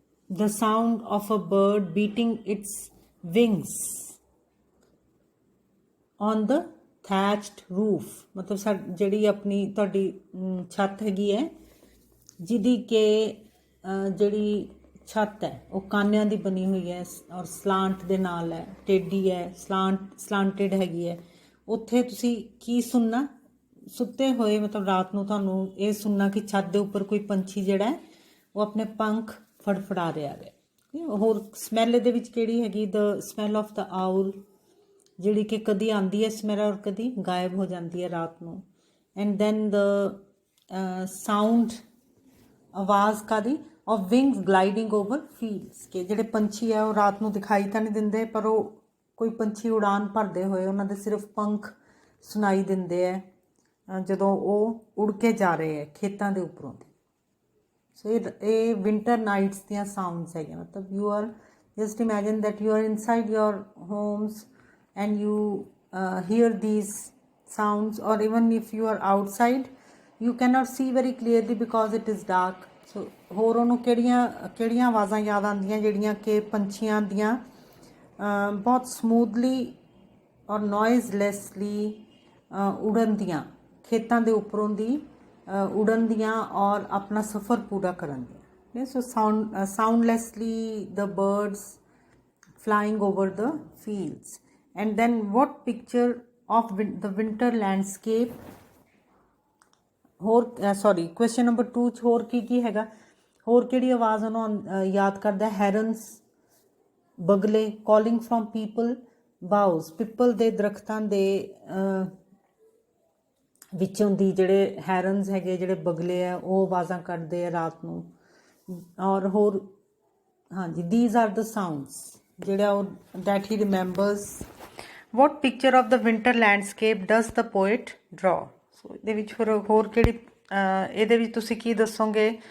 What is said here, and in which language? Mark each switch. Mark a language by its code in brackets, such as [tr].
[en] The sound of a bird beating its wings on the thatched roof. [pa] मतलब ਜਿਹੜੀ ਆਪਣੀ ਤੁਹਾਡੀ ਛੱਤ ਹੈਗੀ ਹੈ ਜਿਹਦੀ ਕਿ ਜਿਹੜੀ ਛੱਤ ਹੈ ਉਹ ਕਾਨਿਆਂ ਦੀ ਬਣੀ ਹੋਈ ਹੈ ਔਰ ਸਲਾਂਟ ਦੇ ਨਾਲ ਹੈ, ਟੇਢੀ ਹੈ, ਸਲਾਂਟਡ ਹੈਗੀ ਹੈ. ਉੱਥੇ ਤੁਸੀਂ ਕੀ ਸੁਣਨਾ? ਸੁੱਤੇ ਹੋਏ ਮਤਲਬ ਰਾਤ ਨੂੰ ਤੁਹਾਨੂੰ ਇਹ ਸੁਣਨਾ ਕਿ ਛੱਤ ਦੇ ਉੱਪਰ ਕੋਈ ਪੰਛੀ ਜਿਹੜਾ ਹੈ ਉਹ ਆਪਣੇ ਪੰਖ ਫੜਫੜਾ ਰਿਹਾ ਹੈ. ਹੋਰ ਸਮੈਲ ਇਹਦੇ ਵਿੱਚ ਕਿਹੜੀ ਹੈਗੀ? [en] the smell of the owl, [pa] ਜਿਹੜੀ ਕਿ ਕਦੀ ਆਉਂਦੀ ਹੈ ਸਮੈਲ ਔਰ ਕਦੀ ਗਾਇਬ ਹੋ ਜਾਂਦੀ ਹੈ ਰਾਤ ਨੂੰ. [en] and then the sound, [pa] ਆਵਾਜ਼ ਕਾਦੀ? [en] of wings gliding over fields, [pa] ਕਿ ਜਿਹੜੇ ਪੰਛੀ ਹੈ ਉਹ ਰਾਤ ਨੂੰ ਦਿਖਾਈ ਤਾਂ ਨਹੀਂ ਦਿੰਦੇ, ਪਰ ਉਹ ਕੋਈ ਪੰਛੀ ਉਡਾਨ ਭਰਦੇ ਹੋਏ ਉਹਨਾਂ ਦੇ ਸਿਰਫ ਪੰਖ ਸੁਣਾਈ ਦਿੰਦੇ ਹੈ ਜਦੋਂ ਉਹ ਉੜ ਕੇ ਜਾ ਰਹੇ ਹੈ ਖੇਤਾਂ ਦੇ ਉੱਪਰੋਂ ਦੀ. ਸੋ ਇਹ ਵਿੰਟਰ ਨਾਈਟਸ ਦੀਆਂ ਸਾਊਂਡਸ ਹੈਗੀਆਂ. [en] ਮਤਲਬ you are just imagine that you are inside your homes and you hear these sounds, or even if you are outside you cannot see very clearly because it is dark. [pa] So ਹੋਰ ਉਹਨੂੰ ਕਿਹੜੀਆਂ ਆਵਾਜ਼ਾਂ ਯਾਦ ਆਉਂਦੀਆਂ ਜਿਹੜੀਆਂ ਕਿ ਪੰਛੀਆਂ ਦੀਆਂ ਬਹੁਤ ਸਮੂਥਲੀ ਔਰ ਨੋਇਜ਼ਲੈਸਲੀ ਉੜਨ ਦੀਆਂ, ਖੇਤਾਂ ਦੇ ਉੱਪਰੋਂ ਦੀ ਉੜਨ ਦੀਆਂ ਔਰ ਆਪਣਾ ਸਫ਼ਰ ਪੂਰਾ ਕਰਨ ਦੀਆਂ. [en] So soundlessly the birds flying over the fields. And then what picture of the winter landscape? [pa] ਹੋਰ [en] question number 2 [pa] ਚ ਹੋਰ ਕੀ ਹੈਗਾ? ਹੋਰ ਕਿਹੜੀ ਆਵਾਜ਼ ਉਹਨੂੰ ਯਾਦ ਕਰਦਾ? ਹੈਰਨਸ, ਬਗਲੇ, [en] calling from people boughs, [pa] ਪਿੱਪਲ ਦੇ ਦਰਖਤਾਂ ਦੇ ਵਿੱਚੋਂ ਦੀ ਜਿਹੜੇ ਹੈਰਨਸ ਹੈਗੇ, ਜਿਹੜੇ ਬਗਲੇ ਆ, ਉਹ ਆਵਾਜ਼ਾਂ ਕੱਢਦੇ ਆ ਰਾਤ ਨੂੰ. ਔਰ ਹੋਰ ਹਾਂਜੀ, [en] these are the sounds [pa] ਜਿਹੜਾ ਉਹ [en] that he remembers. What picture of the winter landscape does the poet draw? [pa] So ਇਹਦੇ ਵਿੱਚ ਫਿਰ ਹੋਰ ਕਿਹੜੀ ਇਹਦੇ ਵਿੱਚ ਤੁਸੀਂ ਕੀ ਦੱਸੋਗੇ?